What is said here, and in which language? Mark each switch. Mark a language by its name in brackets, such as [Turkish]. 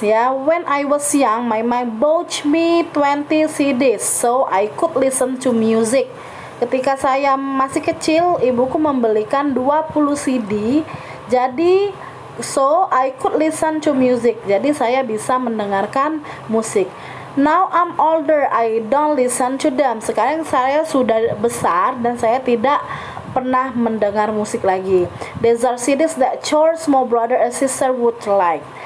[English] Ya, when I was young, my mom bought me 20 CDs so I could listen to music. [Indonesian] Ketika saya masih kecil, ibuku membelikan 20 CD. [English] Jadi so I could listen to music. [Indonesian] Jadi saya bisa mendengarkan musik. [English] Now I'm older, I don't listen to them. [Indonesian] Sekarang saya sudah besar dan saya tidak pernah mendengar musik lagi. [English] These are CDs that your small brother or sister would like.